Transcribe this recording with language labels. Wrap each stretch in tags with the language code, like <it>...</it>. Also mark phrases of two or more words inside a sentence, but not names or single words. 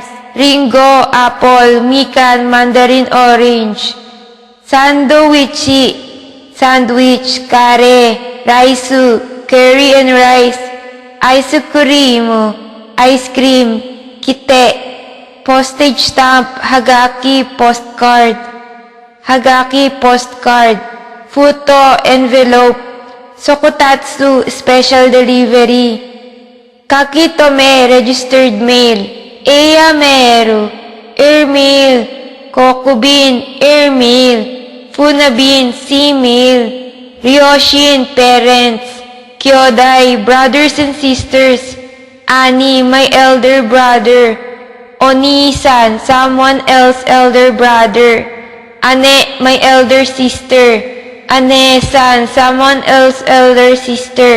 <en>Ringo, apple, mikan, mandarin, orange. Sandowichi, sandwich,</en> <ja>kare, raisu,</ja> <en>curry and rice. Ice cream, kite. Postage stamp, hagaki, postcard. Hagaki, postcard. Futo, envelope. Sokotatsu, special delivery. Kakitome, registered mail.</en> <ja>Eya meru, airmail.</ja> <en>Kokubin, airmail. Funabin, seamail.</en> <ja>Ryoshin,</ja> <en>parents. Kyodai, brothers and sisters. Ani, my elder brother. Oni-san, someone else elder brother. Ane, my elder sister. Ane-san, someone else elder sister.</en>